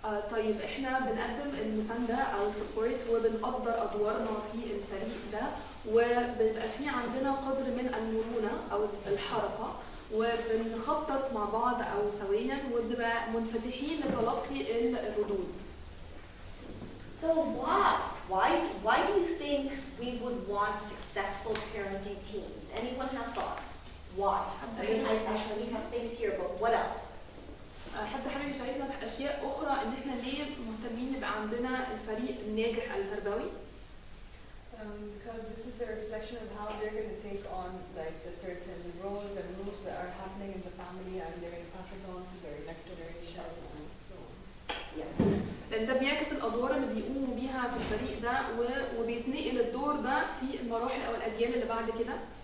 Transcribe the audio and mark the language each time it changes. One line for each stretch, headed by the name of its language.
Arabic: طيب احنا بنقدم المسانده او السبورت وبنقدر ادوارنا في الفريق ده، وبيبقى في عندنا قدر من المرونه او الحركه، وبنخطط مع بعض او سويا، وبنبقى منفتحين لتلقي الردود.
English: So why do you think we would want successful parenting teams? Anyone have thoughts? Why? I mean, we have things here, but what else?
Arabic: حد حابب يشاركنا باشياء اخرى ان احنا ليه مهتمين يبقى عندنا الفريق الناجح التربوي؟
English: Because this is a reflection of how they're going to take on like the certain roles and rules that are happening in the family, and they're going to pass it on to their next generation and so on. Yes.
Arabic: لان ده بيعكس الادوار اللي بيقوموا بيها في الفريق ده وبيتنقل الدور ده في المراحل او الاجيال اللي بعد كده.